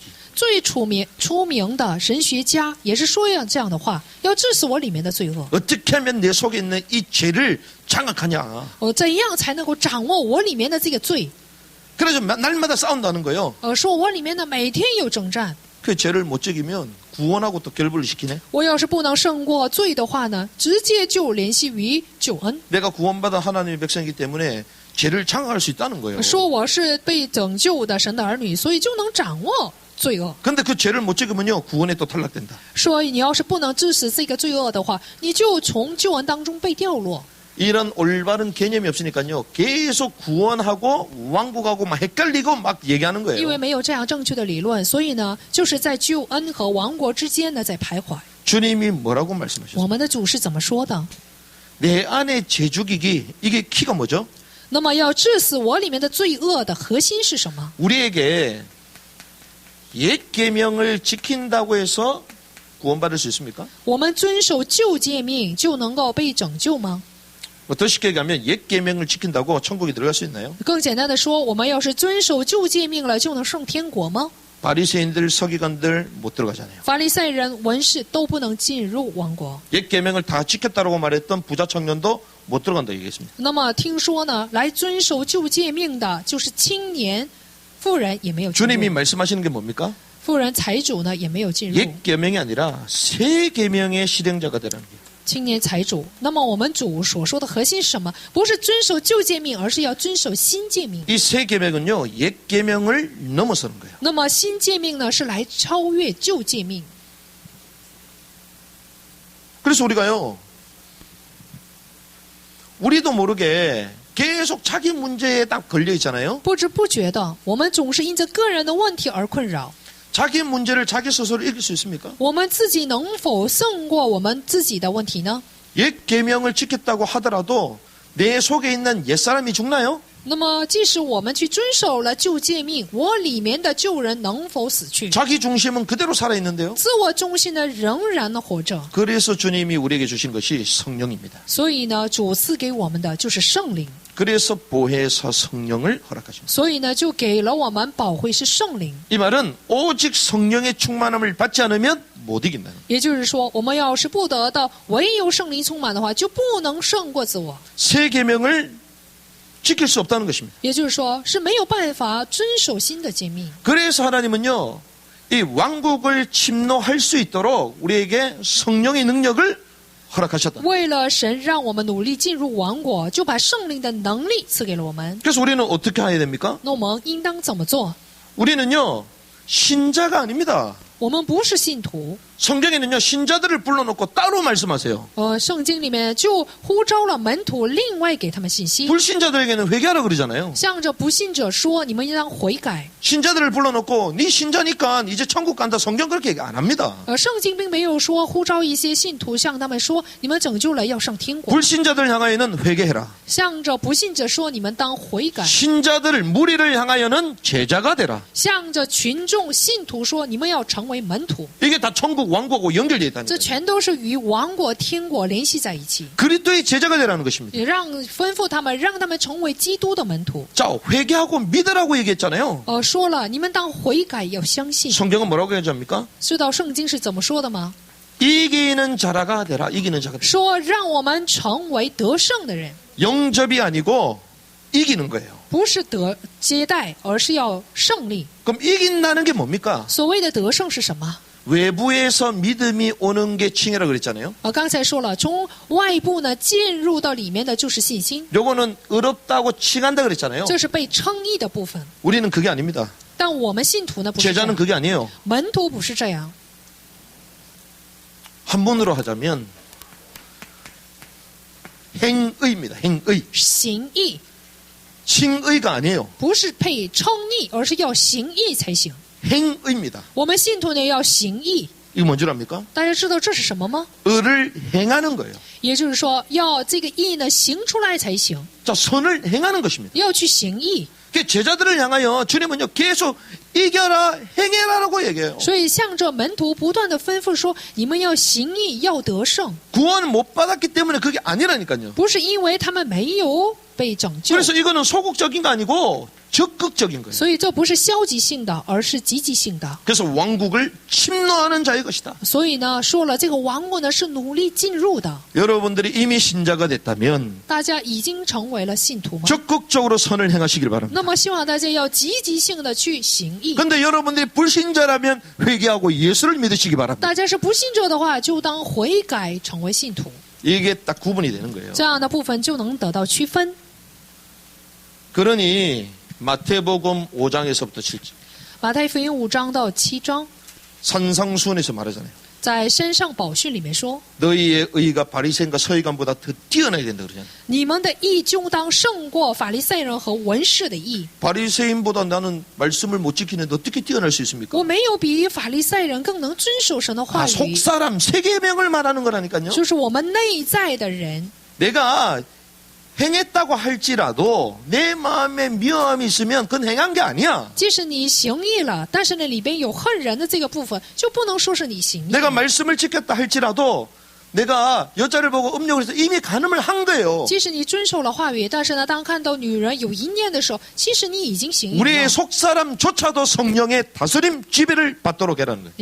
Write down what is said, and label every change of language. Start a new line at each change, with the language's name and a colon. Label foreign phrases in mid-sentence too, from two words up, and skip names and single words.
Chinese: 最出名的神学家也是说这样的话，要治死我里面的罪恶。
Korean: 어떻게 하면 내 속에 있는 이 죄를 장악하냐.
Chinese: 怎样才能够掌握我里面的这个罪？
Korean: 그래서 날마다 싸운다는 거예요.
Chinese: 说我里面呢每天有征战，
Korean: 그 죄를 못 죽이면 구원하고 또 결부를 시키네.
Chinese: 我要是不能胜过罪的话呢，直接就联系于救恩。
Korean: 내가 구원받은 하나님의 백성이기 때문에 죄를 장악할 수 있다는 거예요.
Chinese: 说我是被拯救的神的儿女，所以就能掌握罪恶。
Korean: 근데 그 죄를 못 죽이면요. 구원에 또 탈락된다.
Chinese: 说你要是不能治死这个罪恶的话，你就从救恩当中被掉落。
Korean: 이런 올바른 개념이 없으니까요. 계속 구원하고 왕국하고 막 헷갈리고 막 얘기하는
Chinese: 因为
Korean: 거예요.
Chinese: 没有这样正确的理论，所以呢，就是在救恩和亡国之间呢在徘徊。
Korean: 주님이 뭐라고 말씀하셨어요?
Chinese: 我们的主是怎么说的？
Korean: 내 안에 죄 죽이기 이게 키가 뭐죠?
Chinese: 那么要治死我里面的罪恶的核心是什么？
Korean: 우리에게 옛 계명을 지킨다고 해서 구원받을 수 있습니까?
Chinese: 我们遵守旧诫命就能够被拯救吗？
Korean: 더 쉽게 얘기하면 옛 계명을 지킨다고 천국에 들어갈 수 있나요?
Chinese: 更简单的说，我们要是遵守旧诫命了，就能上天国吗？
Korean: 바리새인들 서기관들 못 들어가잖아요.
Chinese: 法利赛人、文士都不能进入王国。
Korean: 옛 계명을 다 지켰다고 말했던 부자 청년도 못 들어간다 얘기했습니다.
Chinese: 那么听说呢，来遵守旧诫命的，就是青年、妇人也没有进
Korean: 주님이
Chinese: 入，
Korean: 말씀하시는 게 뭡니까?
Chinese: 妇人、财主呢也没有进入。
Korean: 옛 계명이 아니라 새 계명의 실행자가 되라는 게.
Chinese: 青年财主，那么我们主所说的核心是什么？不是遵守旧诫命，而是要遵守新诫命。
Korean: 이 새 계명은요. 옛 계명을 넘어서는 거예요.
Chinese: 那么新诫命呢，是来超越旧诫命。
Korean: 그래서 우리가요. 우리도 모르게 계속 자기 문제에 딱 걸려 있잖아요.
Chinese: 不知不觉的，我们总是因着个人的问题而困扰。
Korean: 자기 문제를 자기 스스로 이길 수 있습니까?
Chinese: 我们自己能否胜过我们自己的问题呢？
Korean: 옛 계명을 지켰다고 하더라도 내 속에 있는 옛사람이 죽나요?
Chinese: 那么，即使我们去遵守了旧诫命，我里面的旧人能否死去？
Korean: 자기 중심은 그대로 살아있는데요.
Chinese: 自我中心呢，仍然的活着。
Korean: 그래서 주님이 우리에게 주신 것이 성령입니다.
Chinese: 所以呢，主赐给我们的就是圣灵。
Korean: 그래서 보혜사 성령을 허락하십니다.
Chinese: 所以呢，就给了我们保惠师圣灵。
Korean: 이 말은 오직 성령의 충만함을 받지 않으면 못 이긴다는 거예요.
Chinese: 也就是说，我们要是不得到唯有圣灵充满的话，就不能胜过自我。
Korean: 새 계명을 지킬 수 없다는 것입니다.
Chinese: 也就是说，是没有办法遵守新的诫命。
Korean: 그래서 하나님은요, 이 왕국을 침노할 수 있도록 우리에게 성령의 능력을 허락하셨다.
Chinese: 为了神让我们努力进入王国，就把圣灵的能力赐给了我们。
Korean: 그래서 우리는 어떻게 해야 됩니까?
Chinese: 那我们应当怎么做？
Korean: 우리는요, 신자가 아닙니다.
Chinese: 我们不是信徒。
Korean: 성경에는요, 신자들을 불러놓고 따로 말씀하세요.
Chinese: 圣经里面就呼召了门徒，另外给他们信息。
Korean: 불신자들에게는 회개하라 그러잖아요.
Chinese: 向着不信者说：“你们应当悔改。
Korean: 신자들을 불러놓고 네 신자니까 이제 천국 간다. 성경 그렇게 얘기 안 합니다.
Chinese: 圣经并没有说呼召一些信徒向他们说：“你们拯救了要上天国。
Korean: 불신자들 향하여는 회개해라. ”
Chinese: 向着不信者说：“你们当悔改。
Korean: 신자들을 무리를 향하여는 제자가 되라. ”
Chinese: 向着群众信徒说：“你们要成为门徒。
Korean: 이게 다 천국 왕국하고 연결되어
Chinese: 这
Korean: 있다는 거예요.
Chinese: 全都是与王国、天国联系在一起。
Korean: 그리스도의 제자가 되라는 것입니다.
Chinese: 也吩咐他们，让他们成为基督的门徒。
Korean: 자, 회개하고 믿으라고 얘기했잖아요.
Chinese: 说了，你们当悔改，要相信。
Korean: 성경은 뭐라고 얘기합니까?
Chinese: 知道圣经是怎么说的吗？
Korean: 이기는 자라가 되라. 이기는 자가 되라.
Chinese: 说让我们成为得胜的人，
Korean: 영접이 아니고 이기는 거예요.
Chinese: 不是得接待，而是要胜利。
Korean: 그럼 이긴다는 게 뭡니까?
Chinese: 所谓的得胜是什么？
Korean: 외부에서 믿음이 오는 게 칭이라 그랬잖아요.
Chinese: 刚才说了，从外部呢进入到里面的就是信心，
Korean: 요거는 의롭다고 칭한다 그랬잖아요.
Chinese: 这是被称义的部分。
Korean: 우리는 그게 아닙니다.
Chinese: 但我们信徒呢不是这
Korean: 제자는
Chinese: 样，
Korean: 그게 아니에요.
Chinese: 门徒不是这样。
Korean: 한문으로 하자면 행의입니다. 행의.
Chinese: 行义
Korean: 칭의가 아니에요.
Chinese: 不是配称义，而是要行义才行。
Korean: 행의입니다.
Chinese: 我们信徒呢要行义，
Korean: 이게 뭔 줄 압니까?
Chinese: 大家知道这是什么吗？
Korean: 의를 행하는 거예요.
Chinese: 也就是说，要这个义呢行出来才行，
Korean: 자, 선을 행하는 것입니다.
Chinese: 要去行义。
Korean: 그 제자들을 향하여 주님은요, 계속 이겨라, 행해라라고 얘기해요.
Chinese: 所以向着门徒不断的吩咐说：“你们要行义，要得胜。
Korean: 구원 못 받았기 때문에 그게 아니라니까요.
Chinese: 不是因为他们没有被拯救，
Korean: 그래서 이거는 소극적인 거 아니고 적극적인 거예요.
Chinese: 所以这不是消极性的，而是积极性的。
Korean: 그래서 왕국을 침노하는 자의 것이다.
Chinese: 所以呢，说了这个王国呢是努力进入的。
Korean: 여러분들이 이미 신자가 됐다면
Chinese: 大家已经成为了信徒吗？
Korean: 적극적으로 선을 행하시길 바랍니다.
Chinese: 那么希望大家要积极性的去行义。
Korean: 근데 여러분들이 불신자라면 회개하고 예수를 믿으시기 바랍니다.
Chinese: 大家是不信者的话，就当悔改成为信徒，
Korean: 이게 딱 구분이 되는 거예요.
Chinese: 这样的部分就能得到区分。
Korean: 그러니 마태복음 5장에서부터 7장
Chinese: 马太福音5章到7章，
Korean: 산상수훈에서 말하잖아요.
Chinese: 在山上宝训里面说，
Korean: 너희의 의가 바리새인과 서기관보다 더 뛰어나야 된다 그러잖아요.
Chinese: 你们的义就当胜过法利赛人和文士的义。
Korean: 바리새인보다 나는 말씀을 못 지키는데 어떻게 뛰어날 수 있습니까?
Chinese: 我没有比法利赛人更能遵守神的话
Korean: 아,
Chinese: 语，
Korean: 속사람 세계명을 말하는 거라니까요.
Chinese: 就是我们内在的人。
Korean: 내가 행했다고 할지라도 내 마음에 미워함이 있으면 그건 행한 게 아니야.
Chinese: 即使你行义了，但是呢里边有恨人的这个部分，就不能说是你行义。
Korean: 내가 말씀을 지켰다 할지라도 내가 여자를 보고 음욕을 해서 이미 간음을 한 거예요.
Chinese: 即使你遵守了话语，但是呢，当看到女人有一念的时候，其实你已经行义
Korean: 우리의
Chinese: 了。
Korean: 속사람조차도 성령의 다스림 지배를 받도록 해라는 거예요.